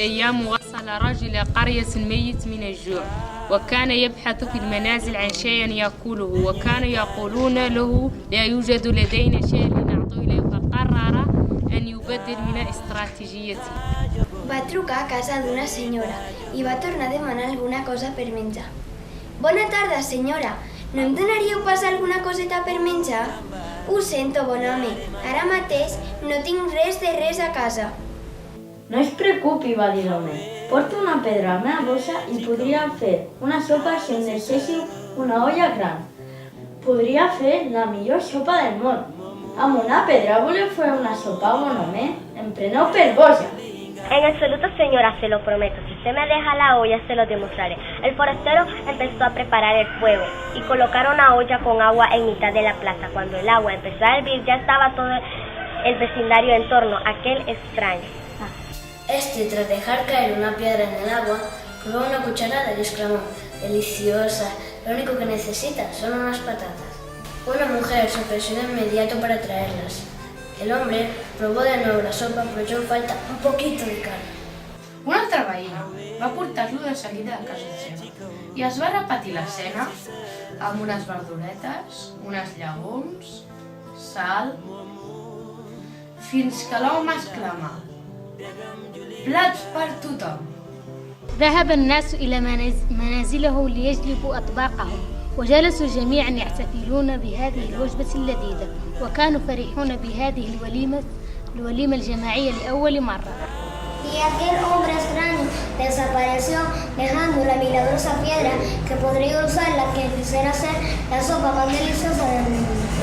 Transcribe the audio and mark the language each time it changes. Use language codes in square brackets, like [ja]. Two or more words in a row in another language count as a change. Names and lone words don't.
[ar] أيام وصل رجل قرية ميت من الجوع وكان يبحث في المنازل عن شيء يأكله وكانوا يقولون له لا يوجد لدينا شيء لنعطيه له فقرر أن يبدل من استراتيجيته. [ca] Va trucar a casa d'una senyora i va tornar a demanar alguna cosa per menjar. Bona tarda, senyora. No em donaríeu pas alguna coseta per menjar? Ho sento, bon home. Ara mateix no tinc res de res a casa. No es preocupi, va dir l'home. Porto una pedra a la meva bossa i podria fer una sopa si em deixéssiu una olla gran. Podria fer la millor sopa del món. Amb una pedra voleu fer una sopa, bon home? Em preneu per boja. [es] En absoluto, señora, se lo prometo. Si usted me deja la olla, se lo demostraré. El forastero empezó a preparar el fuego y colocar una olla con agua en mitad de la plaza. Cuando el agua empezó a hervir, ya estaba todo el vecindario en torno a aquel extraño. Tras dejar caer una piedra en el agua, probó una cucharada y exclamó: ¡deliciosa! Lo único que necesita son unas patatas. Una mujer se ofreció de inmediato para traerlas. El hombre probó de nuevo la sopa, però echó en falta un poquito de carn. [ca] Un altre veí va portar-lo de seguida a casa seva i es va repetir l'escena amb unes verduretes, uns llegums, sal, fins que l'home exclamà: plats per tothom! [ar] ذهب الناس إلى منازله ليجلبوا أطباقهم وجلسوا جميعا يحتفلون بهذه الوجبة اللذيذة وكانوا فرحون بهذه الوليمة الجماعية لأول مرة. [es] Y aquel hombre extraño desapareció dejando la milagrosa piedra que podría usarla que quisiera ser la sopa más deliciosa del mundo.